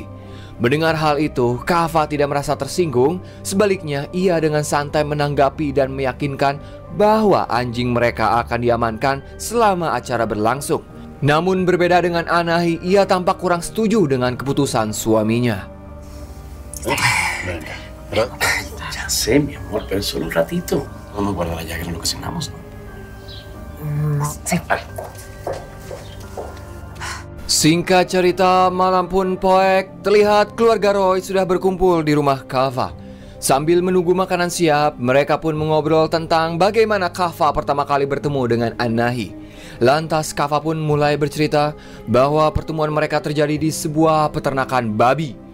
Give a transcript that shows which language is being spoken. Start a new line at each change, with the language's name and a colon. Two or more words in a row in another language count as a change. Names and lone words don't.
Indonesian: Mendengar hal itu, Kava tidak merasa tersinggung. Sebaliknya, ia dengan santai menanggapi dan meyakinkan bahwa anjing mereka akan diamankan selama acara berlangsung. Namun berbeda dengan Anahi, ia tampak kurang setuju dengan keputusan suaminya.
Spanish: Venga, pero ya sé, mi amor, pero es solo un ratito. Vamos a guardar la llave en lo que cenamos, ¿no? Sí. Vale.
Indonesian: Singkat cerita, malam pun poek, terlihat keluarga Roy sudah berkumpul di rumah Kava. Sambil menunggu makanan siap, mereka pun mengobrol tentang bagaimana Kava pertama kali bertemu dengan Anahi. Lantas Kava pun mulai bercerita bahwa pertemuan mereka terjadi di sebuah peternakan babi.